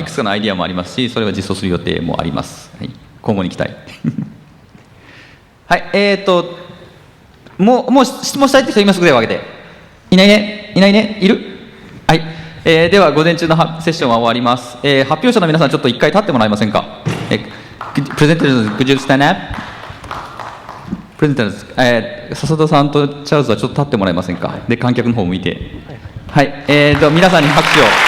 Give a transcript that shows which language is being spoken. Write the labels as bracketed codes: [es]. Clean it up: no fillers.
[ja] いくつかのアイディアもありますし、それは実装する予定もあります。はい、今後に期待。はい。もう質問したいって人いますか？手を挙げて。いないね。いないね。いる？はい。では午前中のセッションは終わります。発表者の皆さんちょっと一回立ってもらえませんか？ [en] プレゼンターズ、could you stand up？ [ja] プレゼンターズ、笹田さんとチャールズはちょっと立ってもらえませんか？で、観客の方を向いて。はい。皆さんに拍手を。